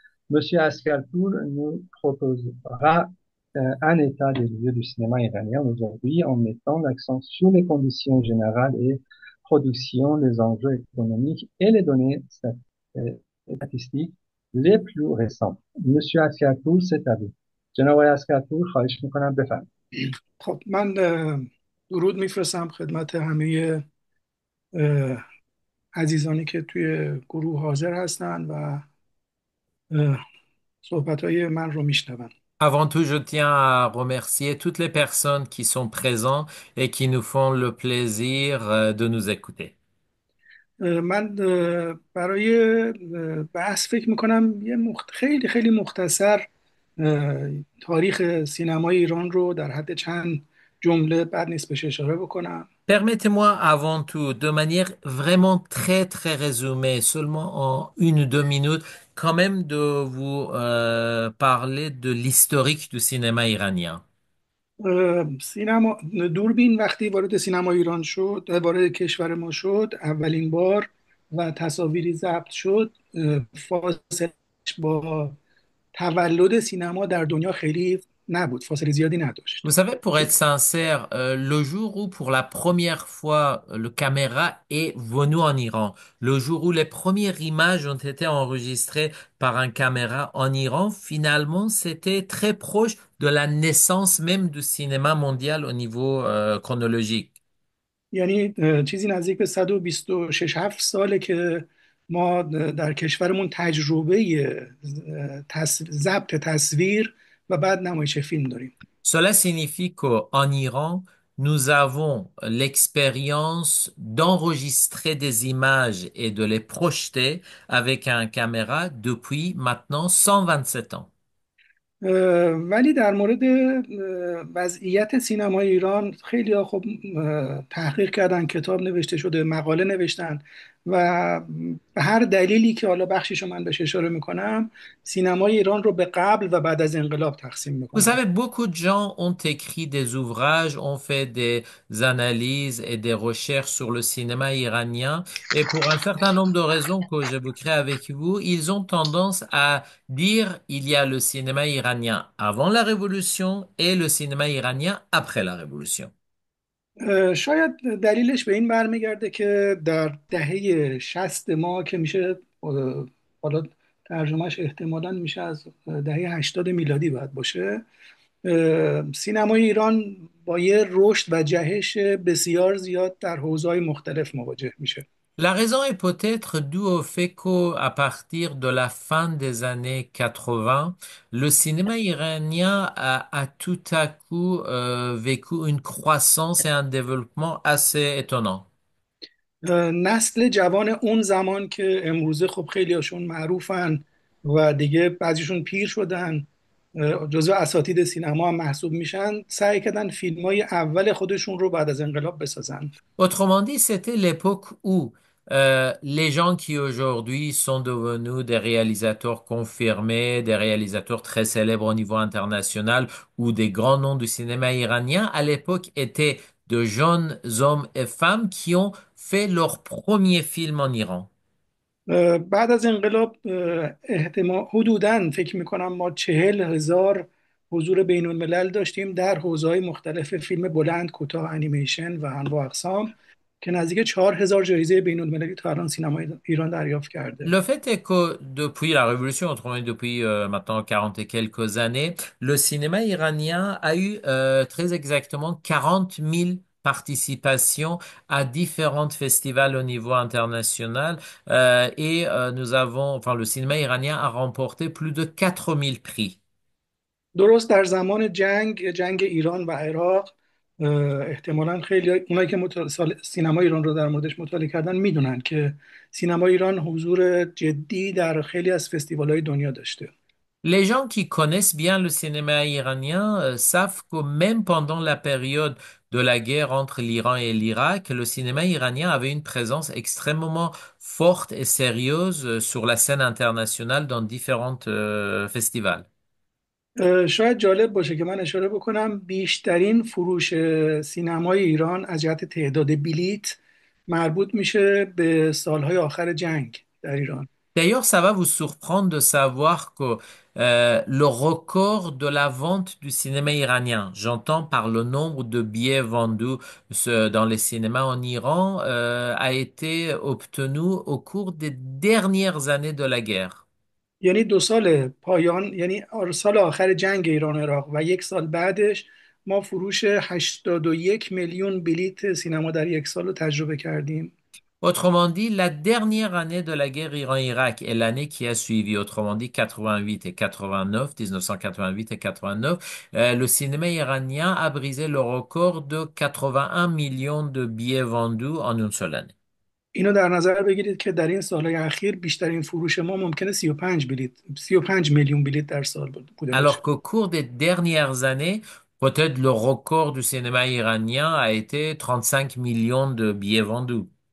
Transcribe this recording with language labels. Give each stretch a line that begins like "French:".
French: Monsieur Askalpour nous proposera un état des lieux du cinéma iranien aujourd'hui en mettant l'accent sur les conditions générales et production, les enjeux économiques et les données statistiques les plus récentes. Monsieur Askalpour, c'est à vous.
Persian: جناب آقای اسکرپور خواهش میکنم بفرمایید. خب من درود میفرستم خدمت همه اه، عزیزانی که توی گروه حاضر هستن و صحبتهای من رو میشنون.
French: Avant tout, je tiens à remercier toutes les personnes qui sont présentes et qui nous font le plaisir de nous écouter.
Persian: من برای بحث فکر میکنم یه خیلی خیلی مختصر تاریخ سینمای ایران رو در حد چند جمله بد نیست بهش اشاره بکنم.
French: Permettez-moi avant tout, de manière vraiment très très résumée, seulement en 1 ou 2 minutes, quand même de vous parler de l'historique du cinéma iranien.
Persian: سینما دوربین وقتی وارد سینما ایران شد، وارد کشور ما شد اولین بار و تصاویری ضبط شد، فاصلش با تولد سینما در دنیا خیلی نبود، فاصله زیادی نداشت.
French: Vous savez, pour être sincère, le jour où pour la première fois le caméra est venu en Iran, le jour où les premières images ont été enregistrées par un caméra en Iran, finalement, c'était très proche de la naissance même du cinéma mondial au niveau chronologique.
Persian: یعنی چیزی نزدیک به 126 7 ساله که ما در کشورمون تجربه ضبط تصویر و بعد نمایش فیلم داریم.
French: Cela signifie qu'en Iran, nous avons l'expérience d'enregistrer des images et de les projeter avec un caméra depuis maintenant 127 ans.
Persian: ولی در مورد وضعیت سینمای ایران خیلی ها خب تحقیق کردن، کتاب نوشته شده، مقاله نوشتن و به هر دلیلی که حالا بخشیشو من بهش اشاره میکنم سینمای ایران رو به قبل و بعد از انقلاب تقسیم
French: Vous
Persian: میکنن.
French: savez, beaucoup de gens ont écrit des ouvrages, ont fait des analyses et des recherches sur le cinéma iranien, et pour un certain nombre de raisons que j'évoquerai avec vous, ils ont tendance à dire il y a le cinéma iranien avant la Révolution et le cinéma iranien après la Révolution.
Persian: شاید دلیلش به این برمیگرده که در دهه 60 ما که میشه حالا ترجمهش احتمالاً میشه از دهه 80 میلادی باید باشه، سینمای ایران با یه رشد و جهش بسیار زیاد در حوزه‌های مختلف مواجه میشه.
French: La raison est peut-être due au fait qu'à partir de la fin des années 80, le cinéma iranien a tout à coup vécu une croissance et un développement assez étonnant.
Persian: نسل جوان اون زمان که امروزه خب خیلی هاشون معروفن و دیگه بعضیشون پیر شدن، جزو اساتید سینما هم محسوب میشن، سعی کردن فیلم های اول خودشون رو بعد از انقلاب بسازن.
French: Autrement dit, c'était l'époque où les gens qui aujourd'hui sont devenus des réalisateurs confirmés, des réalisateurs très célèbres au niveau international ou des grands noms du cinéma iranien, à l'époque étaient de jeunes hommes et femmes qui ont fait leur premier film en Iran.
Persian: بعد از انقلاب احتمال حدوداً فکر میکنم ما 40,000 حضور بین الملل داشتیم در حوزه‌های مختلف فیلم بلند، کوتاه، انیمیشن و انواع اقسام که نزدیک 4,000 جایزه بین المللی تا الان سینمای ایران دریافت کرده.
French: Le fait est que depuis la Révolution, autrement dit depuis maintenant 40 et quelques années, le cinéma iranien a eu très exactement 40 000 participations à différents festivals au niveau international nous avons, enfin le cinéma iranien a remporté plus de 4 000 prix.
Persian: درست در زمان جنگ ایران و عراق، احتمالاً خیلی اونایی که سینما ایران رو در موردش مطالعه کردن میدونن که سینما ایران حضور جدی در خیلی از فستیوال‌های دنیا داشته.
French: Les gens qui connaissent bien le cinéma iranien savent que même pendant la période de la guerre entre l'Iran et l'Irak, le cinéma iranien avait une présence extrêmement forte et sérieuse sur la scène internationale dans différents festivals.
Persian: شاید جالب باشه که من اشاره بکنم بیشترین فروش سینمای ایران از جهت تعداد بلیت مربوط میشه به سالهای آخر جنگ در ایران.
French: D'ailleurs, ça va vous surprendre de savoir que le record de la vente du cinéma iranien, j'entends par le nombre de billets vendus dans les cinémas en Iran, a été obtenu au cours des dernières années de la guerre.
Persian: یعنی 2 سال پایان، یعنی سال آخر جنگ ایران و عراق و 1 سال بعدش ما فروش 81 میلیون بلیت سینما در 1 سال رو تجربه کردیم.
French: Autrement dit, la dernière année de la guerre Iran-Irak et l'année qui a suivi, autrement dit 88 et 89, 1988 et 89, le cinéma iranien a brisé le record de 81 millions de billets vendus en une seule année.
Persian: اینو در نظر بگیرید که در این سالهای اخیر بیشترین فروش ما ممکنه 35 میلیون بلیت در سال بوده باشه.
French: Alors qu'au cours des dernières années, peut-être le record du cinéma iranien a été 35 millions de billets vendus.